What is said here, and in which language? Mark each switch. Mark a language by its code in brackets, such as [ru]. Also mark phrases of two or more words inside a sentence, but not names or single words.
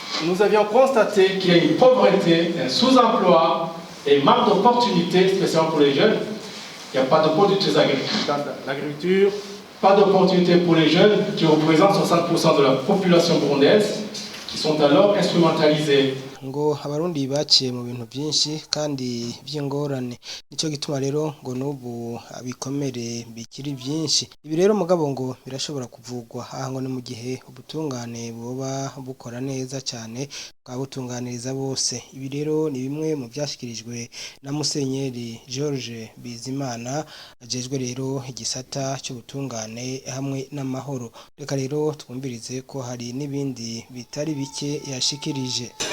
[fr] nous avions constaté qu'il y a une pauvreté, un sous-emploi et manque d'opportunités, spécialement pour les jeunes. Il n'y a pas d'opportunités dans l'agriculture, pas d'opportunités pour les jeunes qui représentent 60% de la population burundaise, qui sont alors instrumentalisés. [rn] Ngo abarundi baciye mu bintu byinshi kandi by'ingorane nico gituma rero ngo nubu abikomere bikiri byinshi ibi rero mugabo ngo birashobora kuvugwa aha ngo ni mu gihe ubutungane buba bukora neza cyane bwabutunganiriza bose ibi rero ni bimwe mu byashikirijwe na Musenyeri George Bizimana ajejwe rero igisata cy'ubutungane hamwe n'amahoro reka rero twumvirize ko hari n'ibindi bitari bike yashikirije